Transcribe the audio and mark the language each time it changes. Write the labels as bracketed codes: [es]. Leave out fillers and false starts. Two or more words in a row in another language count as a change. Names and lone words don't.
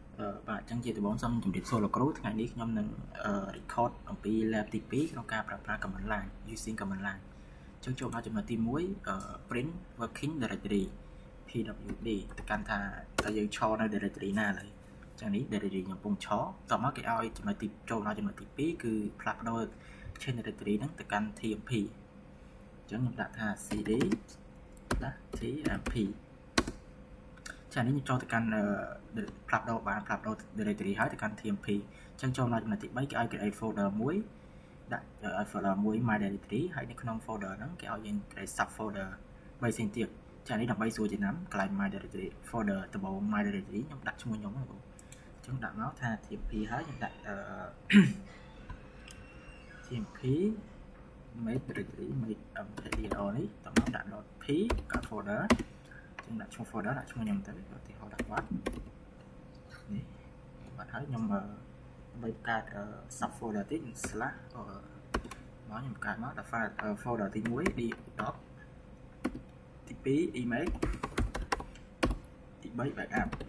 [km] បាទអញ្ចឹងជាដំបូងសូមជម្រាបសួរលោកគ្រូថ្ងៃនេះខ្ញុំនឹងrecord អំពី lab ទី2ក្នុងការប្រើប្រាស់ [en] command line using command line [km] អញ្ចឹងចូលដល់ចំណុចទី1 [en] print working directory [km] pwd ទៅកាន់ថាតើយើងឈរនៅ directory ណាឡើយអញ្ចឹងនេះ directory ខ្ញុំកំពុងឈរតមកគេឲ្យចំណុចទីចូលដល់ចំណុចទី 2គឺផ្លាស់ប្ដូរ [en] change directory [km] ហ្នឹងទៅកាន់ tmp អញ្ចឹងខ្ញុំដាក់ថា [en] cd tmp [km] ចានេះខ្ញុំចូលទៅកាន់ផ្លាស់ប្ដូរបានផ្លាស់ប្ដូរ directory ហើយទៅកាន់ tmp អញ្ចឹងចូលដល់ចំណុចទី3គេឲ្យ [en] create folder [km] មួយដាក់ឲ្យ folder មួយ [en] my directory [km] ហើយនៅក្នុង folder ហ្នឹងគេឲ្យយើង [en] create sub folder [km] 3ផ្សេងទៀតចានេះដើម្បីសួរចំណាំកន្លែង [en] my directory folder [km] ដំបូង [en] my directory [km] ខ្ញុំដាក់ឈ្មោះខ្ញុំហ្នឹងអញ្ចឹងដាក់មកថា tmp ហើយខ្ញុំដាក់ [en] tmp make directory make mkdir [km] នេះតមកដាក់ .p កាត់ folderដាក់ឈ្មោះ folder ដាក់ឈ្មោះខ្ញុំទៅឧទាហរណ៍ដាក់វត្តនេះបាត់ហើយខ្ញុំដើម្បីបង្កើត [en] sub folder [km] ទៀតខ្ញុំ slash មកខ្ញុំបង្កើតមកដាក់ [en] file folder [km] ទី1 d.doc ទី2 image ទី3 backup